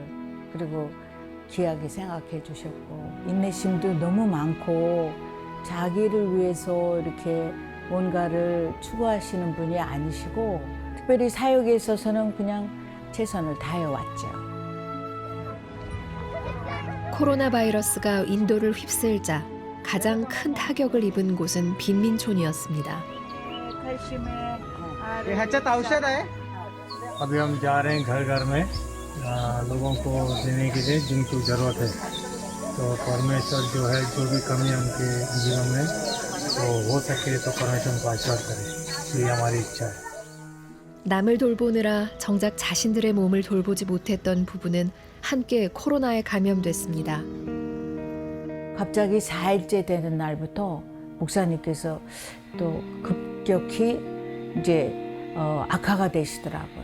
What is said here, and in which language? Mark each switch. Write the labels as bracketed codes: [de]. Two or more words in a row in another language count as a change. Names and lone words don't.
[ko] 그리고 귀하게 생각해 주셨고 인내심도 너무 많고 자기를 위해서 이렇게 뭔가를 추구하시는 분이 아니시고 특별히 사역에 있어서는 그냥 최선을 다해왔죠. 코로나 바이러스가 인도를 휩쓸자 가장 큰 타격을 입은 곳은 빈민촌이었습니다. [hi] अभी हम जा रहे हैं घर घर में लोगों को देने के लिए जिनकी ज़रूरत है तो परमेश्वर जो है जो भी कमी है उनके जीवन में तो हो सके तो परमेश्वर उनको आशीर्वाद करे ये हमारी इच्छा है. [ko] 남을 돌보느라 정작 자신들의 몸을 돌보지 못했던 부부는 함께 코로나에 감염됐습니다. 갑자기 4일째 되는 날부터 목사님께서 또 급격히 이제 악화가 되시더라고요.